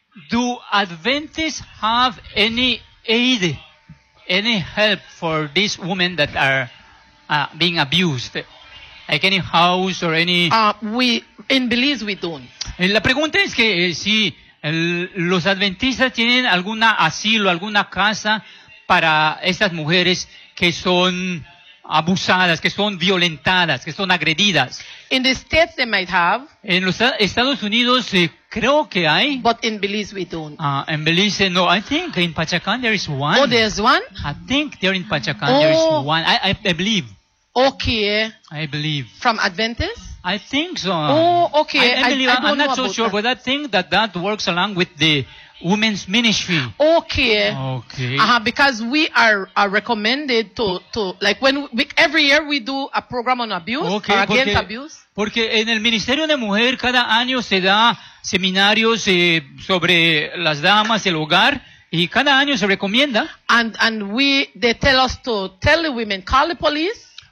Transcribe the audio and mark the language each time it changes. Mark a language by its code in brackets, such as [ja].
[en] Do Adventists have any aid, any help for these women that are being abused? Like any house or any... In Belize, we don't. [es] La pregunta es que si los adventistas tienen algún asilo, alguna casa para estas mujeres que son abusadas, que son violentadas, que son agredidas. [en] In the States, they might have. [es] En los Estados Unidos, creo que hay. [en] But in Belize, we don't. In Belize, no. I think in Pachacán, there is one. Oh, there's one? I think there in Pachacán, there is one. I believe. Okay. I believe. From Adventists? I think so. Oh, okay. I'm not so sure, that. But I think that works along with the women's ministry. Okay. Uh-huh, because we are recommended to like when we, every year we do a program on abuse, okay, or against abuse. [es] Porque en el Ministerio de Mujer cada año se da seminarios sobre las damas, el hogar. Y cada año se recomienda. [en] And they tell us to tell the women, call the police.